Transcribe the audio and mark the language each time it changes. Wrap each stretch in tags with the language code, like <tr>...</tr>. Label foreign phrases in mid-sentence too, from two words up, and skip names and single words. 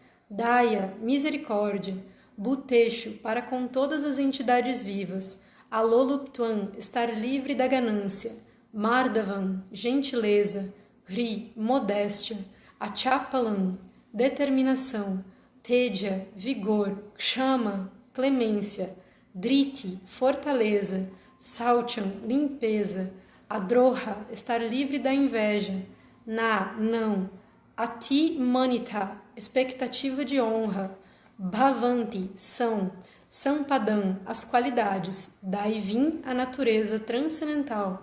<pt>Daya, misericórdia. Bhuteshu, para com todas as entidades vivas. Aloluptvam, estar livre da ganância. Mardavam, gentileza. Hri, modéstia. Achapalam, determinação. Teja, vigor. Kshama, clemência. Driti, fortaleza. Saucham, limpeza. Adroha, estar livre da inveja. Não.</pt> <sa>Ati manita,</sa> <pt>expectativa de honra. Bhavanti, são. Sampadam, as qualidades. Daí vim a natureza transcendental.</pt>